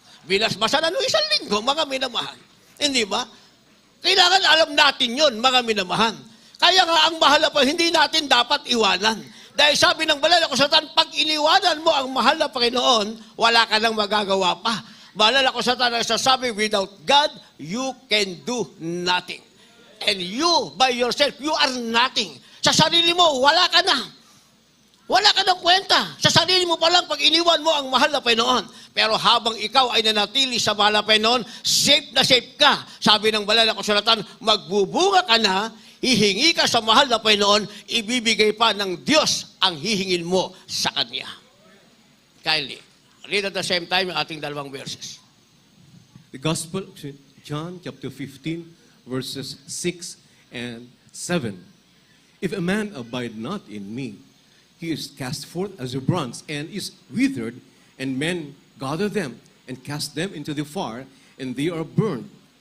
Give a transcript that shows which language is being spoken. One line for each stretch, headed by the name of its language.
Filipino: Binasbasan na isang linggo, mga minamahal. Hindi ba? Kailangan alam natin yun, mga minamahal. Kaya nga ang mahal na Panginoon, hindi natin dapat iwanan. Dahil sabi ng banal na kasulatan, pag iniwanan mo ang mahal na Panginoon, wala ka nang magagawa pa. Banal na kasulatan nagsasabi,
English: without God, you can do nothing. And you, by yourself, you are nothing.
Filipino: Sa sarili mo, wala ka na. Wala ka ng kwenta. Sa sarili mo pa lang pag iniwan mo ang mahal na Panginoon. Pero habang ikaw ay nanatili sa mahal na Panginoon, safe na safe ka. Sabi ng banal na kasulatan, magbubunga ka na, hihingi ka sa mahal na Panginoon, ibibigay pa ng Diyos ang hihingin mo sa Kanya.
English: Kindly, read at the same time
Filipino: yung ating dalawang
English: verses. The Gospel of John chapter 15, verses 6 and 7. If a man abide not in me, he is cast forth as a branch and is withered, and men gather them and cast them into the fire, and they are burned.